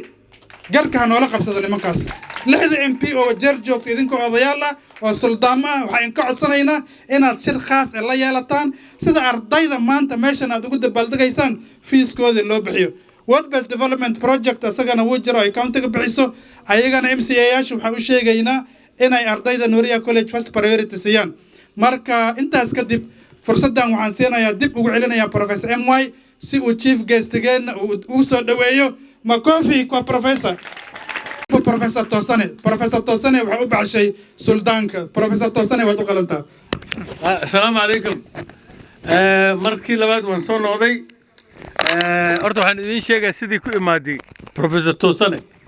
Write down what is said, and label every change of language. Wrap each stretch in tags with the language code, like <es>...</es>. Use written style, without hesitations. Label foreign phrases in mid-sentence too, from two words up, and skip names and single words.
<so>garka noola qabsado nimankaas 6 MP oo jeer joogta idinkoo odayaal ah oo suldaamo ah waxaan ka codsanaynaa inaad shir khaas ah la yeelataan sida ardayda maanta meeshan aad ugu dabaaldegaysaan fiiskooda loo bixiyo</so> <en>World Based Development Project</en> <so>asagana wuu jiro ay countiga bixiso ayagana MCA-yaashu waxaan u sheegaynaa inay ardayda Nuria College</so> <en>first priority</en> <so>siiyaan marka intaas kadib fursadan waxaan siinayaa dib ugu celinayaa professor MY si uu</so> <en>chief guest-</en> <so>geena uu soo dhaweeyo</so> <sw>makofi kwa professor Tosane</sw> <so>waxa u baxshay suldaanka professor Tosane waad u qalantaa</so> <ar>assalaamu calaykum</ar> <so>markii labaad waan soo noqday horta waxaan idin sheegay sidii ku imaaday professor Tosane</so>